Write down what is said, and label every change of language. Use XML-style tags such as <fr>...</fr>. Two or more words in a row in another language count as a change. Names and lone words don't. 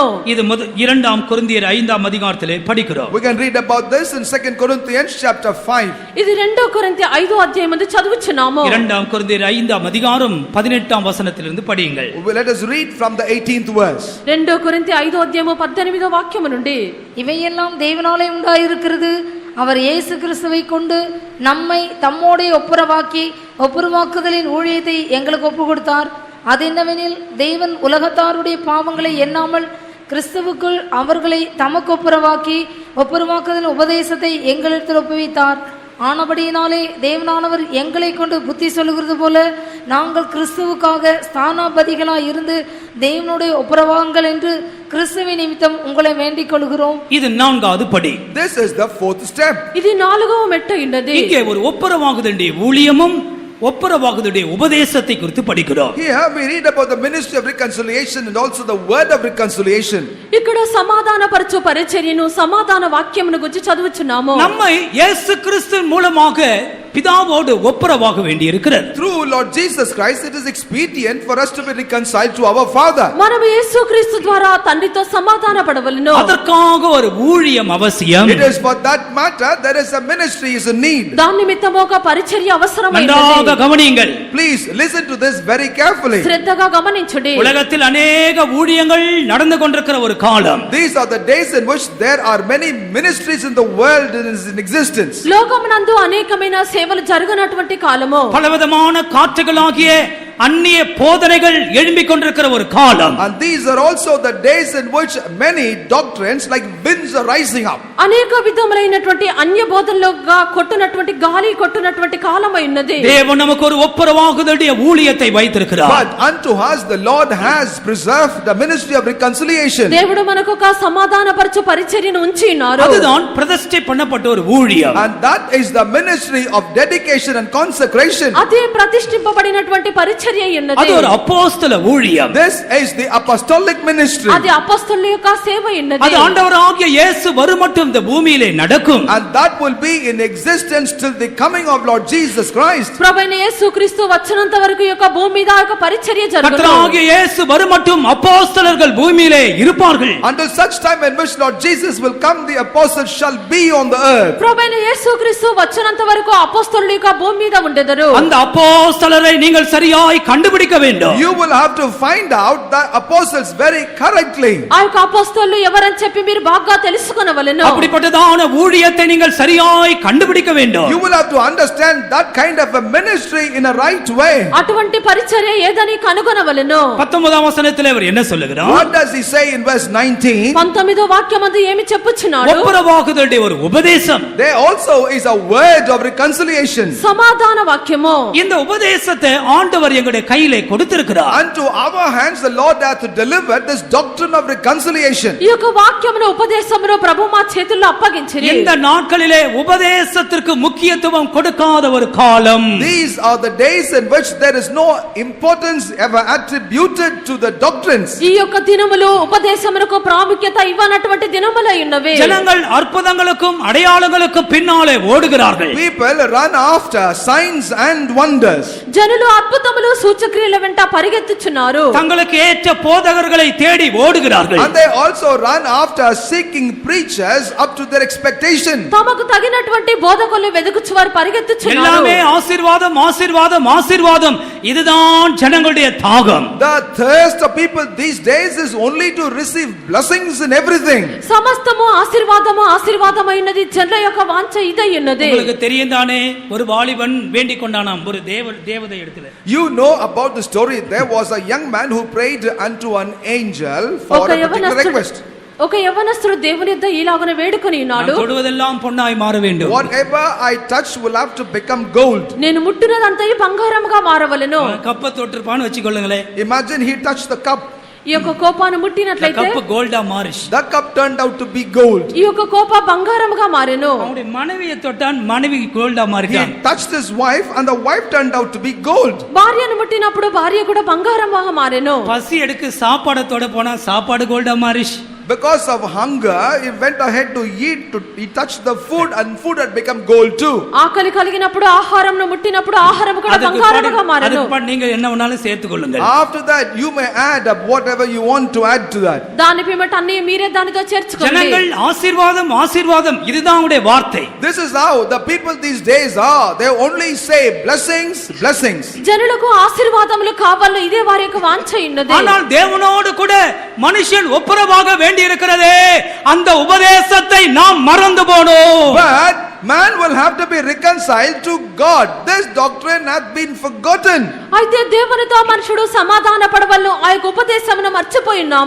<ta>இது இரண்டாம் கொரிந்தியர் 5ஆம் அதிகாரத்திலே படிக்கிறோம்.</ta> <en>We can read about this in 2 Corinthians chapter 5.</en> <te>ఇది 2 కొరింథీ 5వ అధ్యాయం నందు చదువుచున్నాము.</te> <ta>இரண்டாம் கொரிந்தியர் 5ஆம் அதிகாரம் 18ஆம் வசனத்திலிருந்து படியுங்கள்.</ta> <en>Let us read from the 18th verse.</en> <te>2 కొరింథీ 5వ అధ్యాయము 18వ వాక్యము నుండి,</te> <ta>இவையெல்லாம் தேவனாலே உண்டாயிருக்கிறது. அவர் இயேசு கிறிஸ்துவை கொண்டு நம்மை தம்மோடே ஒப்புரவாக்குதலின் ஊழியத்தை எங்களுக்கு ஒப்பு கொடுத்தார். அது என்னவெனில், தேவன் உலகத்தாருடைய பாவங்களை எண்ணாமல் கிறிஸ்துவுக்குள் அவர்களை தமக்கு ஒப்புரவாக்குதலின் உபதேசத்தை எங்களிடத்தில் ஒப்புவித்தார். ஆனபடியினாலே தேவனானவர் எங்களை கொண்டு புத்தி சொல்லுகிறது போல நாங்கள் கிறிஸ்துவுக்காக ஸ்தானாபதிகளாய் இருந்து தேவனுடைய ஒப்புரவாங்கள் என்று கிறிஸ்துவின் நிமித்தம் உங்களை வேண்டிக் கொள்கிறோம். இது நான்காவது படி.</ta> <en>This is the fourth step.</en> <te>ఇది నాలుగవ మెట్టు ఉన్నది.</te> <ta>இங்கே ஒரு ஒப்புரவாகுதலுடைய ஊழியமும் ஒப்புரவாகுதலுடைய உபதேசத்தை குறித்து படிக்கிறோம்.</ta> <en>Here we read about the ministry of reconciliation and also the word of reconciliation.</en> <te>ఇక్కడ సమాధాన పరచు పరిచర్యను సమాధాన వాక్యమును గురించి చదువుచున్నాము.</te> <ta>நம்மை இயேசு கிறிஸ்துவின் மூலமாக பிதாவோடு ஒப்புரவாக வேண்டியிருக்கிறது.</ta> <en>Through Lord Jesus Christ it is expedient for us to be reconciled to our Father.</en> <te>మనము యేసుక్రీస్తు ద్వారా తండ్రితో సమాధాన పడవలెను.</te> <ta>அதற்காக ஒரு ஊழியம் அவசியம்.</ta> <en>It is for that matter there is a ministry is a need.</en> <te>దాని నిమిత్తము ఒక పరిచర్య అవసరమైనది.</te> <ta>நன்றாக கவனியுங்கள்.</ta> <en>Please listen to this very carefully.</en> <te>శ్రద్ధగా గమనించుడి.</te> <ta>உலகத்தில் अनेक ஊழியங்கள் நடந்து கொண்டிருக்கிற ஒரு காலம்.</ta> <en>These are the days in which there are many ministries in the world in existence.</en> <te>లోకమునందు అనేకమైన సేవలు జరగనటువంటి కాలము.</te> <ta>பலவிதமான காற்றுகளாகிய அந்நிய போதனைகள் எழும்பிக் கொண்டிருக்கிற ஒரு காலம்.</ta> <en>And these are also the days in which many doctrines like winds are rising up.</en> <te>అనేక విధములైనటువంటి అన్య బోధనలుగా కొట్టునటువంటి గాలి కొట్టునటువంటి కాలమై ఉన్నది.</te> <ta>தேவன் நமக்கு ஒரு ஒப்புரவாகுதலுடைய ஊழியத்தை வைத்திருக்கிறார்.</ta> <en>But unto us the Lord has preserved the ministry of reconciliation.</en> <te>దేవుడు మనకు ఒక సమాధానపరచు పరిచర్యను ఉంచి ఉన్నారు.</te> <ta>அதுதான் பிரதிஷ்டை பண்ணப்பட்ட ஒரு ஊழியம்.</ta> <en>And that is the ministry of dedication and consecration.</en> <te>అదే ప్రతిష్ఠింపబడినటువంటి పరిచర్య ఉన్నది.</te> <ta>அது ஒரு அப்போஸ்தல ஊழியம்.</ta> <en>This is the apostolic ministry.</en> <te>అది అపొస్తలుల యొక్క సేవ ఉన్నది.</te> <ta>அது ஆண்டவராகிய இயேசு வருமட்டும் இந்த பூமியிலே நடக்கும்.</ta> <en>And that will be in existence till the coming of Lord Jesus Christ.</en> <te>ప్రభువైన యేసుక్రీస్తు వచ్చినంత వరకు ఈ యొక్క భూమి మీద ఈ యొక్క పరిచర్య జరుగును.</te> <ta>கர்த்தராகிய இயேசு வருமட்டும் அப்போஸ்தலர்கள் பூமியிலே இருப்பார்கள்.</ta> <en>Until such time in which Lord Jesus will come, the apostles shall be on the earth.</en> <te>ప్రభువైన యేసుక్రీస్తు వచ్చినంత వరకు అపొస్తలుల యొక్క భూమి మీద ఉండెదరు.</te> <ta>அந்த அப்போஸ்தலரை நீங்கள் சரியாய் கண்டுபிடிக்க வேண்டும்.</ta> <en>You will have to find out the apostles very correctly.</en> <te>ఆ యొక్క అపొస్తలులు ఎవరని చెప్పి మీరు బాగా తెలుసుకొనవలెను.</te> <ta>அப்படிப்பட்டதான ஊழியத்தை நீங்கள் சரியாய் கண்டுபிடிக்க வேண்டும்.</ta> <en>You will have to understand that kind of a ministry in a right way.</en> <te>అటువంటి పరిచర్య ఏదని కనుగొనవలెను.</te> <ta>19వ వచనத்திலே அவர் என்ன சொல்லுகிறார்?</ta> <en>What does he say in verse 19?</en> <te>19వ వాక్యమందు ఏమి చెప్పుచున్నాడు?</te> <ta>ஒப்புரவாகுதலுடைய ஒரு உபதேசம்.</ta> <en>There also is a word of reconciliation.</en> <te>సమాధాన వాక్యము.</te> <ta>இந்த உபதேசத்தை ஆண்டவர் எங்களுடைய கையிலே கொடுத்திருக்கிறார்.</ta> <en>Unto our hands the Lord hath delivered this doctrine of reconciliation.</en> <te>ఈ యొక్క వాక్యమును ఉపదేశమును ప్రభు మా చేతుల్లో అప్పగించిరి.</te> <ta>இந்த நாட்களிலே உபதேசத்திற்கு முக்கியத்துவம் கொடுக்காத ஒரு காலம்.</ta> <en>These are the days in which there is no importance ever attributed to the doctrines.</en> <te>ఈ యొక్క దినములు ఉపదేశమునకు ప్రాముఖ్యత ఇవ్వనటువంటి దినములై ఉన్నవి.</te> <ta>ஜனங்கள் அற்புதங்களுக்கும் அடையாளங்களுக்கும் பின்னாலே ஓடுகிறார்கள்.</ta> <en>People run after signs and wonders.</en> <te>జనులు అద్భుతములు సూచక్రియల వెంట పరిగెత్తుచున్నారు.</te> <ta>தங்களுக்கு ஏற்ற போதகர்களை தேடி ஓடுகிறார்கள்.</ta> <en>And they also run after seeking preachers up to their expectation.</en> <te>తమకు తగినటువంటి బోధకులను వెదుకుచు వారు పరిగెత్తుచున్నారు.</te> <ta>எல்லாமே ஆசீர்வாதம் ஆசீர்வாதம் ஆசீர்வாதம் இதுதான் ஜனங்களுடைய தாகம்.</ta> <en>The thirst of people these days is only to receive blessings in everything.</en> <te>సమస్తము ఆశీర్వాదము ఆశీర్వాదమైనది జనుల యొక్క వాంఛ ఇదై ఉన్నది.</te> <ta>உங்களுக்கு தெரியும் தானே, ஒரு வாலிபன் வேண்டிக் கொண்டானாம் ஒரு தேவதை இடத்துல.</ta> <en>You know about the story. There was a young man who prayed unto an angel for a particular request.</en> <te>ఒక యవనస్తుడు దేవుని యొద్ద ఈలాగున వేడుకొని ఉన్నాడు.</te> <ta>நான் தொடுவதெல்லாம் பொன்னாய் மாற வேண்டும்.</ta> <en>Whatever I touch will have to become gold.</en> <te>నేను ముట్టునదంతయు బంగారముగా మారవలెను.</te> <ta>கப்ப தொட்டிருப்பான்னு வச்சுக்கொள்ளுங்களே.</ta> <en>Imagine he touched the cup.</en> <te>ఈ యొక్క కోపాను ముట్టినట్లయితే</te> <ta>கப்ப கோல்டா மாறிஷ்.</ta> <en>The cup turned out to be gold.</en> <te>ఈ యొక్క కోప బంగారముగా మారెను.</te> <ta>அவனுடைய மனைவியை தொட்டான், மனைவி கோல்டா</ta> <en>He</en> <ta>மாறிட்டான்.</ta> <en>touched his wife and the wife turned out to be gold.</en> <te>భార్యను ముట్టినప్పుడు భార్య కూడా బంగారముగా మారెను.</te> <ta>பசி எடுக்க சாப்பாடு தொட போனா சாப்பாடு கோல்டா மாறிஷ்.</ta> <en>Because of hunger, he went ahead to eat. He touched the food and food had become gold too.</en> <te>ఆకలి కలిగినప్పుడు ఆహారంను ముట్టినప్పుడు ఆహారము కూడా బంగారముగా మారెను.</te> <ta>அதுக்கு நீங்க என்ன வேணாலும் சேர்த்துக் கொள்ளுங்கள்.</ta> <en>After that, you may add up whatever you want to add to that.</en> <te>దాని పిమ్మట అన్ని మీరే దానితో చేర్చుకోండి.</te> <ta>ஜனங்கள் ஆசீர்வாதம் ஆசீர்வாதம் இதுதான் உடைய வார்த்தை.</ta> <en>This is how the people these days are. They only say blessings, blessings.</en> <te>జనులకు ఆశీర్వాదములు కావాలి, ఇదే వారి యొక్క వాంఛ ఉన్నది.</te> <ta>ஆனால் தேவனோடு கூட மனுஷன் ஒப்புரவாக வேண்டி இருக்கிறதே, அந்த உபதேசத்தை நாம் மறந்து போனோம்.</ta> <en>But man will have to be reconciled to God. This doctrine hath been forgotten.</en> <te>అయితే దేవునితో మనుషుడు సమాధాన పడవలను ఆ యొక్క ఉపదేశమును మర్చిపోయి ఉన్నాము.</te>